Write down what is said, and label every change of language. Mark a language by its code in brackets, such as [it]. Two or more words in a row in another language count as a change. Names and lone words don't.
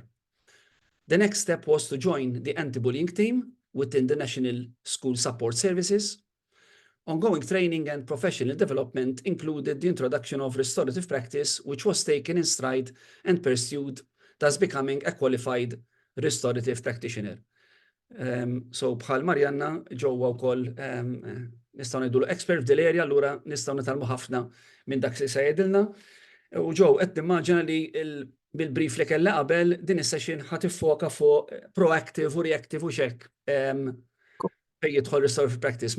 [en] The next step was to join the anti-bullying team within the National School Support Services. Ongoing training and professional development included the introduction of restorative practice, which was taken in stride and pursued, thus becoming a qualified restorative practitioner. [mt] So bħal Marjanna, ġewwa wkoll nistgħu ngħidu expert f'dil area, allura nistgħu nitalmu ħafna minn dak li se jgħidilna. U Joe qed nimmaġina li bil-brief li kellha qabel din is-session ħadd tiffoka fuq proactive u reactive u xekk fejn jidħol [en] restorative practice.